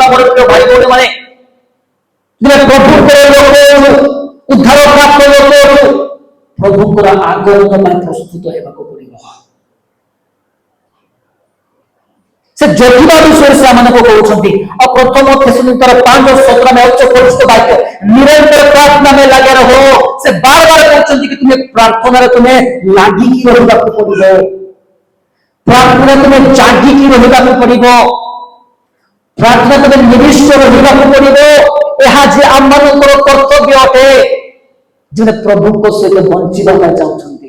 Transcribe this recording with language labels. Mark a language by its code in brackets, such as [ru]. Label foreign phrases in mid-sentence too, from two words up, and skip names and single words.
[or] ମୋର ପ୍ରିୟ ଭାଇ ଭଉଣୀ ମାନେ, ପ୍ରଭୁଙ୍କର ଲୋକ ଉଦ୍ଧାର ପ୍ରାପ୍ତ ଲୋକ ପ୍ରଭୁଙ୍କର ଆଗମନ ପାଇଁ ପ୍ରସ୍ତୁତ ହେବାକୁ ପଡିବ। ସେ ଜଗିବା ବିଷୟରେ ସେମାନଙ୍କୁ କହୁଛନ୍ତି। ଆଉ ପ୍ରଥମ ଥେସଲୋନିକେର 5:17 ଉଚ୍ଚ ପରିଚିତ ବାକ୍ୟ, ନିରନ୍ତର ପ୍ରାର୍ଥନା [hi] में लगे रहो। [or] ସେ ବାର ବାର କହୁଛନ୍ତି କି ତୁମେ ପ୍ରାର୍ଥନାରେ ତୁମେ ଲାଗିକି ରହିବାକୁ ପଡିବ, ପ୍ରାର୍ଥନା ତୁମେ ଜାଗିକି ରହିବାକୁ ପଡିବ, ପ୍ରାର୍ଥନା ତୁମେ ନିବିଷ୍ଟ ରହିବାକୁ ପଡିବ। ଏହା ଯେ ଆମମାନଙ୍କର କର୍ତ୍ତବ୍ୟ ଅଟେ, ଯେଉଁମାନେ ପ୍ରଭୁଙ୍କ ସହିତ ବଞ୍ଚିବା ପାଇଁ ଚାହୁଁଛନ୍ତି।